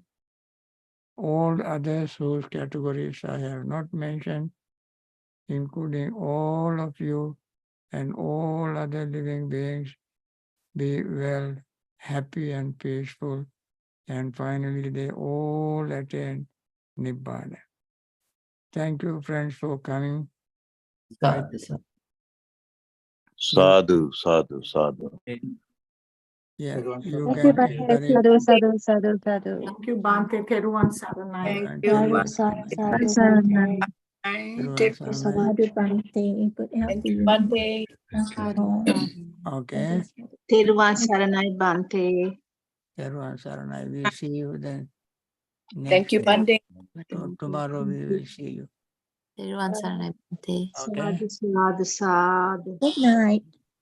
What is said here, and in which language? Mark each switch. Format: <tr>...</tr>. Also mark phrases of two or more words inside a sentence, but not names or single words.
<en>All others whose categories I have not mentioned, including all of you and all other living beings, be well, happy and peaceful, and finally they all attain Nibbana. Thank you, friends, for coming.</en> <pi>Sadhu, sadhu, sadhu.</pi> <en>Yeah, you Thank you, can</en> <pi>Bhante. Sadhu, sadhu, sadhu.</pi> <en>Thank you,</en> <si>Bhante. Teruvan Saranai.</si> <pi>Sadhu, sadhu, sadhu, Bhante. Sadhu, Bhante.</pi> <en>Good health to you. Bhante. Okay.</en> <si>Teruvan Saranai, Bhante.</si> <en>Everyone, Saranai, we'll see you then. Thank you, Bhante. Bhante. Tomorrow we will see you. Everyone, Bhante. Okay.</en> <pi>Sadhu, sadhu, sadhu.</pi> <en>Good night.</en>